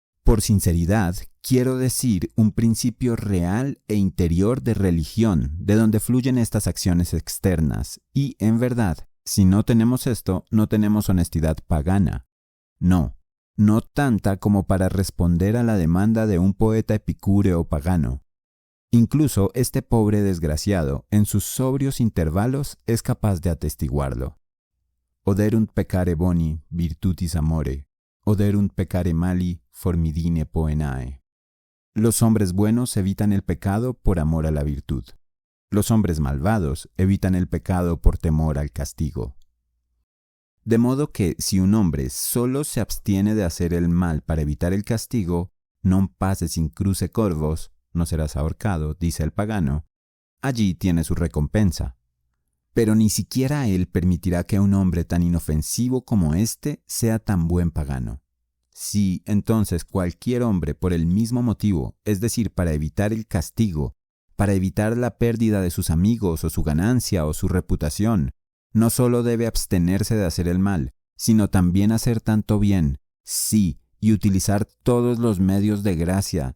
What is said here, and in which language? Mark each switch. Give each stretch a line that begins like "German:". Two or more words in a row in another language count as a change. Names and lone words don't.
Spanish: Por sinceridad, quiero decir un principio real e interior de religión, de donde fluyen estas acciones externas, y, en verdad, si no tenemos esto, no tenemos honestidad pagana. No, no tanta como para responder a la demanda de un poeta epicúreo pagano. Incluso este pobre desgraciado, en sus sobrios intervalos, es capaz de atestiguarlo.
Latin: Oderunt peccare boni virtutis amore, oderunt peccare mali formidine poenae.
Spanish: Los hombres buenos evitan el pecado por amor a la virtud. Los hombres malvados evitan el pecado por temor al castigo. De modo que si un hombre solo se abstiene de hacer el mal para evitar el castigo,
Latin: non paces in cruce corvos,
Spanish: no serás ahorcado, dice el pagano, allí tiene su recompensa. Pero ni siquiera él permitirá que un hombre tan inofensivo como éste sea tan buen pagano. Si, entonces, cualquier hombre por el mismo motivo, es decir, para evitar el castigo, para evitar la pérdida de sus amigos o su ganancia o su reputación, no solo debe abstenerse de hacer el mal, sino también hacer tanto bien, sí, y utilizar todos los medios de gracia.